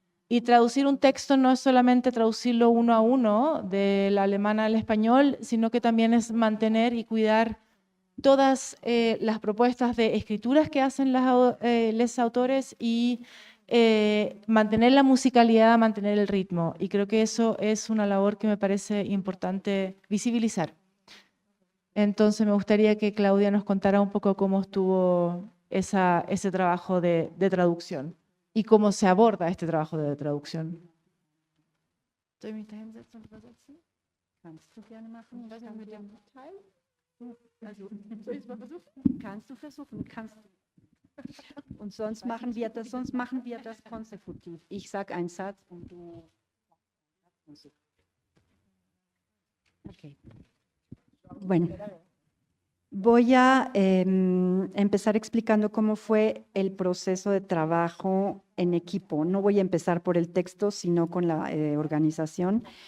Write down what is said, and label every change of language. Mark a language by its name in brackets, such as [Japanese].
[Spanish] Y traducir un texto no es solamente traducirlo uno a uno, del alemán al español, sino que también es mantener y cuidar todas las propuestas de escrituras que hacen los autores y mantener la musicalidad, mantener el ritmo. Y creo que eso es una labor que me parece importante visibilizar. Entonces me gustaría que Claudia nos contara un poco cómo estuvo ese trabajo de traducción y cómo se aborda este trabajo de traducción. [German] Soll ich mich da hinsetzen und übersetzen? Kannst du gerne machen. Was mit dem Teil? Also, kannst du versuchen, und sonst machen wir das konsekutiv. Ich sage einen Satz und du... Okay. [Spanish] Bueno, voy a empezar explicando cómo fue el proceso de trabajo en equipo. No voy a empezar por el texto, sino con la organización.